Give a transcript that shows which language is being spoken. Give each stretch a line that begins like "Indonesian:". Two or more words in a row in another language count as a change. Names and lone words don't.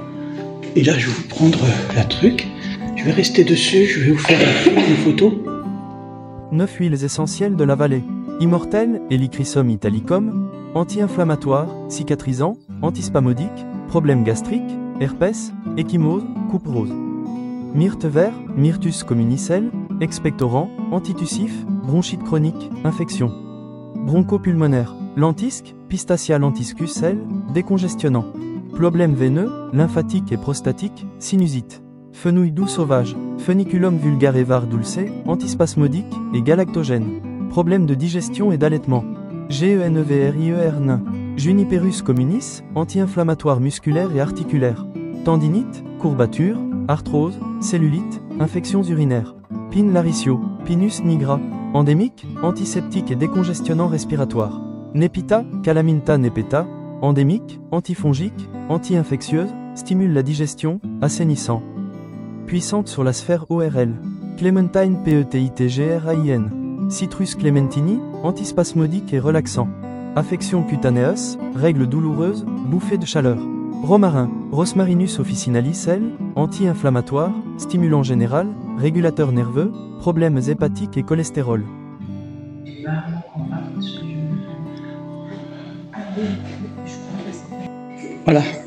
French: Et là, je vais vous prendre la truc. Je vais rester dessus, je vais vous faire une photo. 9 huiles essentielles de la vallée. Immortel, Helichrysum italicum, anti-inflammatoire, cicatrisant, antispasmodique, problème gastrique, herpès, ecchymose, coupe rose. Myrte vert, Myrtus communicelle, expectorant, antitussif, bronchite chronique, infection. Bronchopulmonaire, lentisque, Pistacia lentiscus L, décongestionnant. Problème veineux, lymphatique et prostatique, sinusite. Fenouil doux sauvage, Feniculum vulgare var dulce, antispasmodique et galactogène. Problème de digestion et d'allaitement. GENEVRIER nain. Juniperus communis, anti-inflammatoire musculaire et articulaire. Tendinite, courbature, arthrose, cellulite, infections urinaires. Pin laricio, Pinus nigra. Endémique, antiseptique et décongestionnant respiratoire. Nepita, Calaminta nepeta. Endémique, antifongique, anti-infectieuse, stimule la digestion, assainissant. Puissante sur la sphère ORL. Clémentine PETITGRAIN. Citrus clementini, antispasmodique et relaxant. Affection cutanéeuse, règles douloureuses, bouffées de chaleur. Romarin, Rosmarinus officinalis L, anti-inflammatoire, stimulant général, régulateur nerveux, problèmes hépatiques et cholestérol. Voilà.